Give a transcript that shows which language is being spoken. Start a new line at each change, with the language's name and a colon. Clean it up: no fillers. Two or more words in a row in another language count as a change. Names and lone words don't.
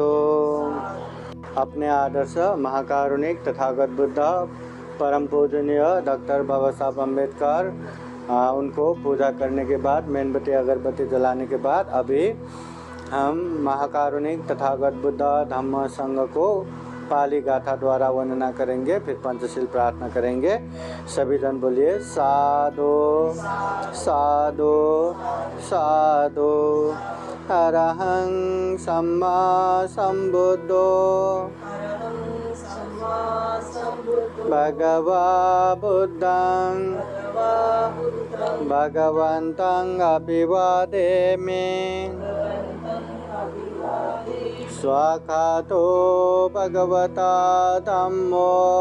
Hindi: अपने आदर्श महाकारुणिक तथागत बुद्ध परम पूजनीय डॉक्टर बाबा साहब अम्बेडकर उनको पूजा करने के बाद मेणबत्ती अगरबत्ती जलाने के बाद अभी हम महाकारुणिक तथागत बुद्ध धम्म संघ को पाली गाथा द्वारा वंदना करेंगे, फिर पंचशील प्रार्थना करेंगे। सभी जन बोलिए साधु साधु साधु।
Pali: अरहं सम्मा सम्बुद्धो भगवा बुद्धं भगवन्तं अभिवादेमि स्वाखातो भगवता धम्मो